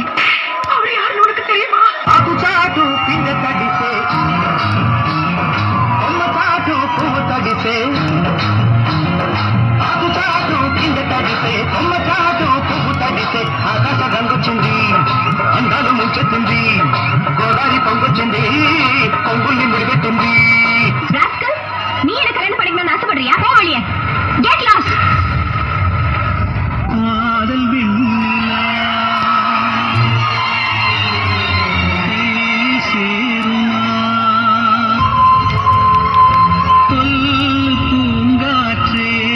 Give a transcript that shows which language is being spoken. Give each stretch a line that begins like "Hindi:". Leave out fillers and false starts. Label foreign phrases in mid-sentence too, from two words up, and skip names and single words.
Tamil: அவர் யாருன்னு உனக்கு தெரியுமா?
Telugu: ఆకు చాటు పిండ తడిసే కొమ్మ చాటు పువ్వు తడిసే ఆకు చాటు పిండ తడిసే కొమ్మ చాటు పువ్వు తడిసే ఆకాశ గంగొచ్చింది అందాలు ముంచెత్తింది గోదావరి పొంగొచ్చింది కొంగుల్ని ముడిపెట్టింది.
Tamil: ராஸ்கல், நீ எனக்கு ரெண்டு படிக்கணும்னு ஆசைப்படுறியா? போ வெளியே.
English: get lost.
Tamil: காதல் வெண்ணிலா சேருமா தொல் பூங்காற்றே.